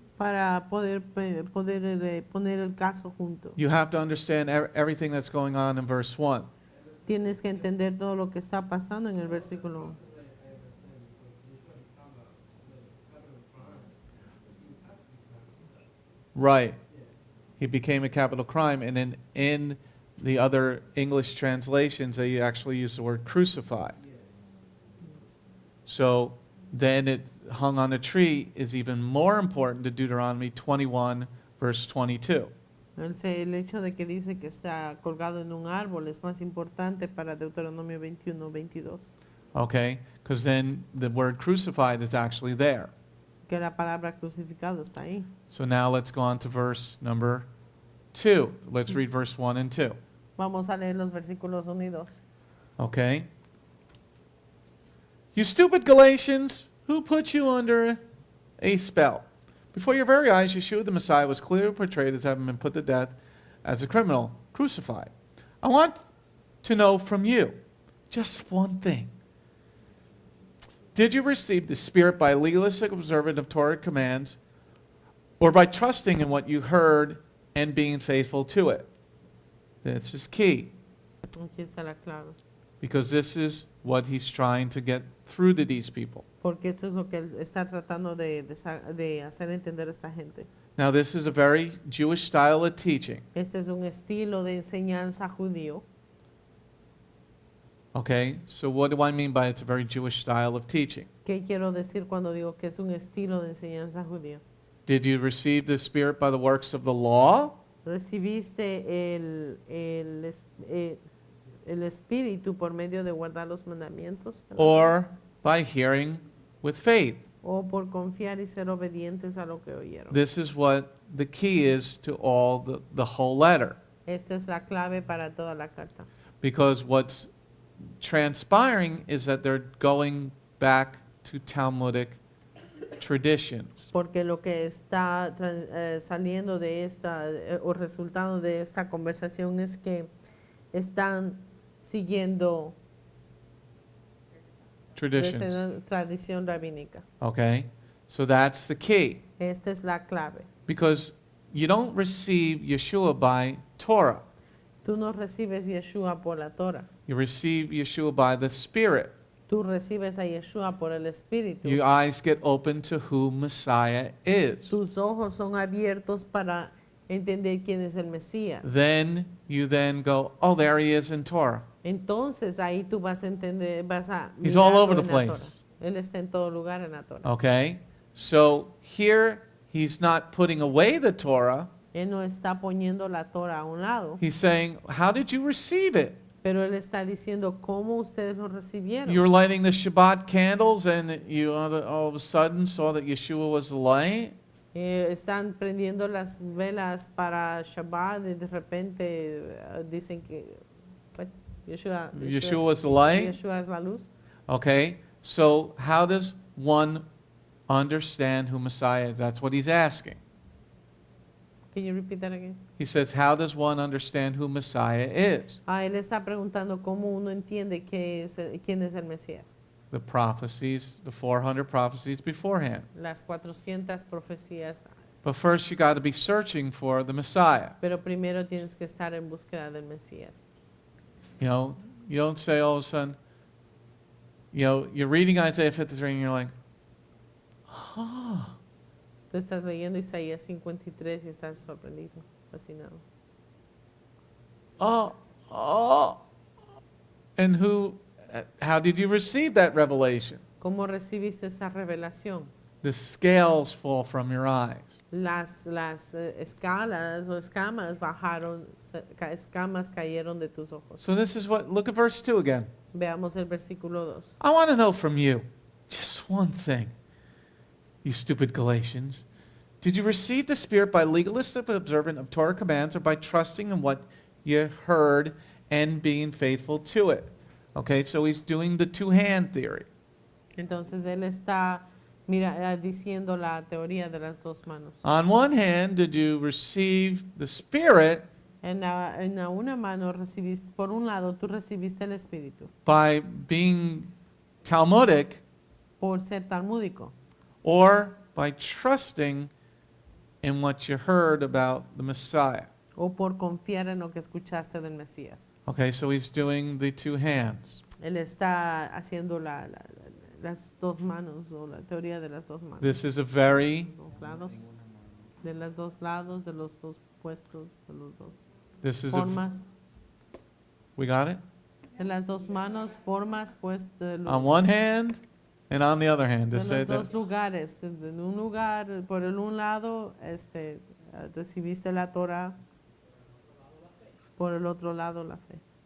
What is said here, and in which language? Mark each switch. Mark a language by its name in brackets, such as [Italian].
[Spanish] Para poder poner el caso junto. [English] you have to understand everything that's going on in verse 1. [Spanish] Tienes que entender todo lo que está pasando en el versículo. [English] Right. He became a capital crime, and then in the other English translations, they actually use the word crucified. So then it hung on a tree is even more important to Deuteronomy 21, verse 22. [Spanish] El hecho de que dice que está colgado en un árbol es más importante para Deuteronomio 21:22. [English] Okay? Because then the word crucified is actually there. [Spanish] Que la palabra crucificado está ahí. [English] So now let's go on to verse number 2. Let's read verse 1 and 2. [Spanish] Vamos a leer los versículos 1 y 2. [English] Okay? You stupid Galatians, who put you under a spell? Before your very eyes, Yeshua the Messiah was clearly portrayed as having been put to death as a criminal, crucified. I want to know from you just one thing. Did you receive the Spirit by legalistic observance of Torah commands, or by trusting in what you heard and being faithful to it. This is key, [Spanish] Aquí está la clave. [English] because this is what he's trying to get through to these people. [Spanish] Porque esto es lo que él está tratando de hacer entender a esta gente. [English] Now, this is a very Jewish style of teaching, [Spanish] Este es un estilo de enseñanza judío. [English] okay? So what do I mean by it's a very Jewish style of teaching? [Spanish] ¿Qué quiero decir cuando digo que es un estilo de enseñanza judío? [English] Did you receive the Spirit by the works of the law, [Spanish] ¿Recibiste el Espíritu por medio de guardar los mandamientos? de la ley? [English] or by hearing with faith? [Spanish] ¿O por confiar y ser obedientes a lo que oyeron? [English] This is what the key is to all the whole letter. [Spanish] Esta es la clave para toda la carta. [English] Because what's transpiring is that they're going back to Talmudic traditions. [Spanish] Porque lo que está saliendo de esta, o resultado de esta conversación es que están siguiendo [English] Traditions. [Spanish] esa tradición rabínica. [English] Okay? So that's the key. [Spanish] Esta es la clave. [English] Because you don't receive Yeshua by Torah. [Spanish] Tú no recibes Yeshua por la Torah. [English] You receive Yeshua by the Spirit. [Spanish] Tú recibes a Yeshua por el Espíritu. [English] Your eyes get open to who Messiah is. [Spanish] Tus ojos son abiertos para entender quién es el Mesías. [English] Then you then go, oh, there he is in Torah. [Spanish] Entonces ahí tú vas a entender, vas a [English] He's all [Spanish] mirarlo en la [English] place. [Spanish] Torah. Él está en todo lugar en la Torah. [English] Okay? So here he's not putting away the Torah. [Spanish] Él no está poniendo la Torah a un lado, [English] He's saying, how did you receive it? [Spanish] pero él está diciendo cómo ustedes lo recibieron. [English] You were lighting the Shabbat candles and you all of a sudden saw that Yeshua was the light? [Spanish] Están prendiendo las velas para Shabbat y de repente dicen que what? [English] Yeshua was the light? [Spanish] Yeshua es la luz. [English] Okay? So how does one understand who Messiah is? That's what he's asking. Can you repeat that again? He says, how does one understand who Messiah is? [Spanish] Él está preguntando cómo uno entiende quién es el Mesías. [English] The prophecies, the 400 prophecies beforehand. [Spanish] Las 400 profecías. [English] But first you got to be searching for the Messiah. [Spanish] Pero primero tienes que estar en búsqueda del Mesías. [English] You know, you don't say all of a sudden, you know, you're reading Isaiah 53 and you're like, huh. [Spanish] Tú estás leyendo Isaías 53 y estás sorprendido, fascinado. [English] Oh. And how did you receive that revelation? [Spanish] ¿Cómo recibiste esa revelación? [English] The scales fall from your eyes. [Spanish] Las escalas o escamas bajaron, escamas cayeron de tus ojos. [English] So this is look at verse 2 again. [Spanish] Veamos el versículo 2. [English] I want to know from you just one thing, you stupid Galatians. Did you receive the Spirit by legalistic observance of Torah commands or by trusting in what you heard and being faithful to it? Okay, so he's doing the two-hand theory. [Spanish] Entonces él está diciendo la teoría de las dos manos. [English] On one hand, did you receive the Spirit [Spanish] En una mano recibiste, por un lado tú recibiste el Espíritu [English] by being Talmudic [Spanish] por ser talmúdico [English] or by trusting in what you heard about the Messiah? [Spanish] o por confiar en lo que escuchaste del Mesías. [English] Okay, so he's doing the two hands. [Spanish] Él está haciendo las dos manos o la teoría de las dos manos. [English] This is a very, [Spanish] Dos lados, de los dos lados, de los dos puestos, de los dos [English] this is [Spanish] formas. [English] we got it? [Spanish] De las dos manos, formas, pues, de los, [English] On one hand and on the other hand. To [Spanish] de [English] say [Spanish] los dos [English] that, [Spanish] lugares. De un lugar, por el un lado, recibiste la Torah, por el otro lado la fe.